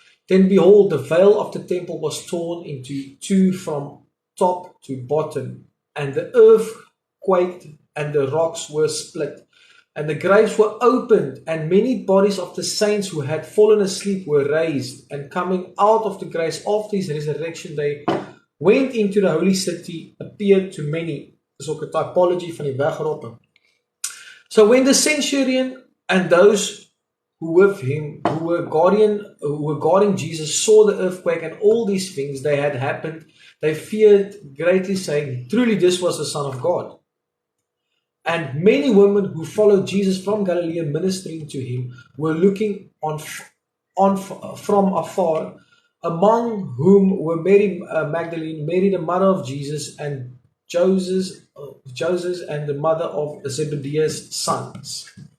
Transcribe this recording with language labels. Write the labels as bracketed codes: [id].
[en] Then behold, the veil of the temple was torn into 2 from top to bottom, and the earth quaked, and the rocks were split, and the graves were opened, and many bodies of the saints who had fallen asleep were raised, and coming out of the graves after his resurrection, they went into the holy city, appeared to many. [af] Dis ook 'n typology van die wegrotte. [en] So when the centurion and those who with him, who were guarding Jesus, saw the earthquake and all these things that had happened, they feared greatly, saying, truly this was the Son of God. And many women who followed Jesus from Galilee ministering to him were looking on from afar, among whom were Mary Magdalene, Mary the mother of Jesus, and Joseph and the mother of Zebedee's sons.